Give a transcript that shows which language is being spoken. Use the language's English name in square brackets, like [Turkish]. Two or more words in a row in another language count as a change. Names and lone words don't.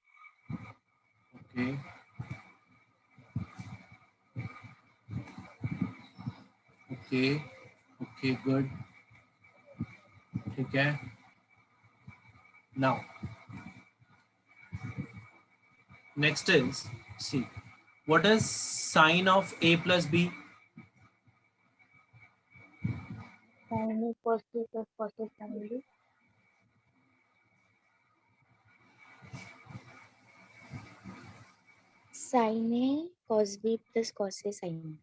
[English] Okay. Okay. Okay, good. Okay. Now, next is, see, what is sine of a plus b? Sin A cos B plus cos A sin B. sin A cos B plus cos A sin B.